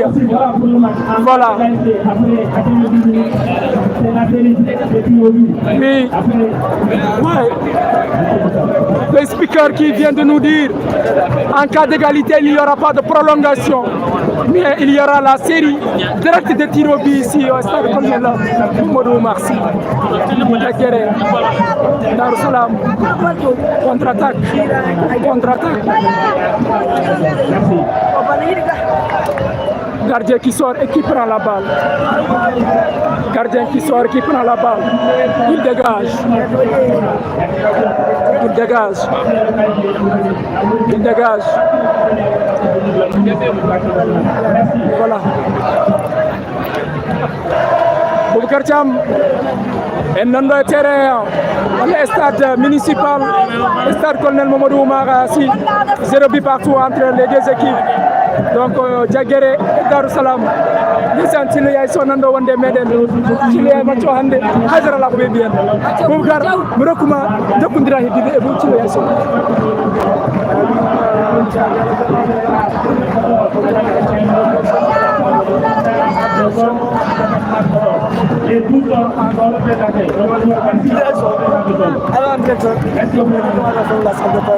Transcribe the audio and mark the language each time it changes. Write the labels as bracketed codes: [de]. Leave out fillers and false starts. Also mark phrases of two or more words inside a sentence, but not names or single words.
[fr] Voilà. Oui. Ouais. Le speaker qui vient de nous dire en cas d'égalité, il n'y aura pas de prolongation. Mais il y aura la série directe de tirs au but ici au stade de Colonel Mamadou Marcy. Diaguéré. Dar es Salaam. Contre-attaque. Contre-attaque. Gardien qui sort et qui prend la balle. Gardien qui sort et qui prend la balle. Il dégage. Il dégage. Il dégage. Voilà. [ff] Boubacar Thiam en nan ɗo terrain [fr] le stade municipal [ff] stade colonel Mamadou Oumar Sy [fr] 0 but partout entre les deux équipes donc Diaguéré et Darou Salam [ff] lisan Thilo Yaye Sow nan ɗo wonde meɗen Thilo Yaye macco hannde haydara la ko ɓe mbiyen Boubacar mi rokkuma jokkondira heddiɓe e Thilo Yaye Sow [fr] Et tout le temps, encore le présenté. Alors, directeur, est-ce que vous pouvez nous donner la salle de bain?